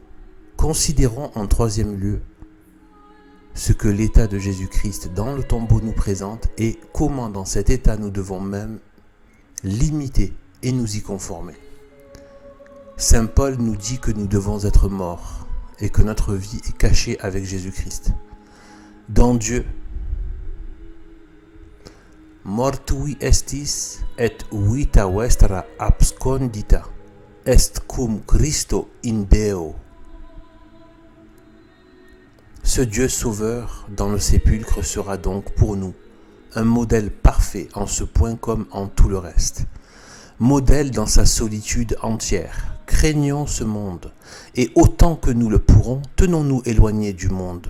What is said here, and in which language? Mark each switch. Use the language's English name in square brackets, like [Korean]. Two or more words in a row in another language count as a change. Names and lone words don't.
[French] Considérons en troisième lieu ce que l'état de Jésus-Christ dans le tombeau nous présente et comment dans cet état nous devons même l'imiter et nous y conformer. Saint Paul nous dit que nous devons être morts et que notre vie est cachée avec Jésus-Christ. Dans Dieu, [Latin] mortui estis et vita vestra abscondita est cum Christo in Deo. [French] Ce Dieu sauveur dans le sépulcre sera donc pour nous un modèle parfait en ce point comme en tout le reste. Modèle dans sa solitude entière. Craignons ce monde et autant que nous le pourrons, tenons-nous éloignés du monde.